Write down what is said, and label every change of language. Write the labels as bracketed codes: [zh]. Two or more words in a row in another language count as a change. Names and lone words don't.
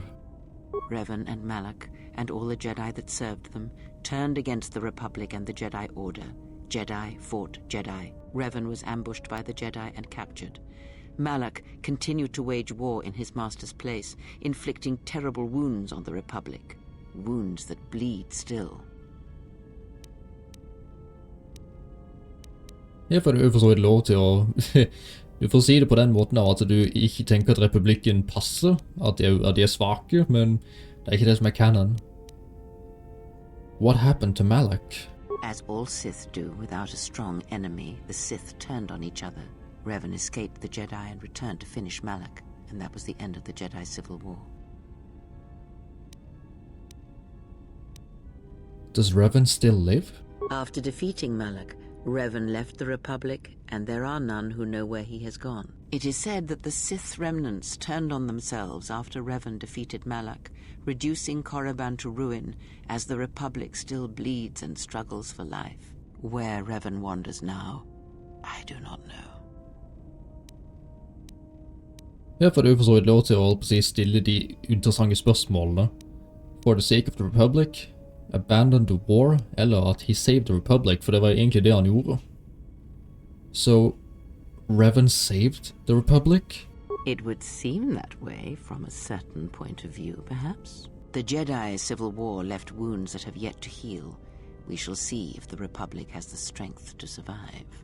[en] Revan and Malak, and all the Jedi that served them, turned against the Republic and the Jedi Order. Jedi fought Jedi. Revan was ambushed by the Jedi and captured. Malak continued to wage war in his master's place, inflicting terrible wounds on the Republic. Wounds that bleed still. [no] Her får du for så vidt lov til å du får si det på den måten av at du ikke tenker at republikken passer, at de er svake, men det er ikke det som er canon. [en] What happened to Malak? As all Sith do without a strong enemy, the Sith turned on each other. Revan escaped the Jedi and returned to finish Malak, and that was the end of the Jedi Civil War. Does Revan still live? After defeating Malak, Revan left the Republic, and there are none who know where he has gone. It is said that the Sith remnants turned on themselves after Revan defeated Malak, reducing Korriban to ruin as the Republic still bleeds and struggles for life. Where Revan wanders now, I do not know. [no] Her får du for så vidt lov til å stille de interessante spørsmålene. [en] For the sake of the Republic, abandon the war, [no] eller at [en] he saved the Republic, [no] for det var egentlig det han gjorde. [en] So, Revan saved the Republic? It would seem that way from a certain point of view, perhaps. The Jedi Civil War left wounds that have yet to heal. We shall see if the Republic has the strength to survive.